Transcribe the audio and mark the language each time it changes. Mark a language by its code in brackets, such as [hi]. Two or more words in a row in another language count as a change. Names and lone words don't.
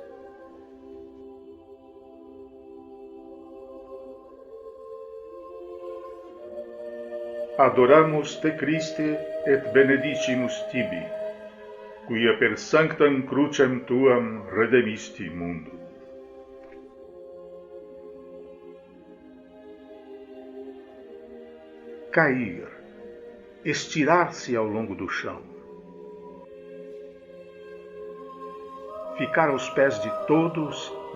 [la] Adoramus te Christe et benedicimus tibi, quia per sanctam crucem tuam redemisti mundo. [pt] Cair, estirar-se ao longo do chão, ficar aos pés de todos,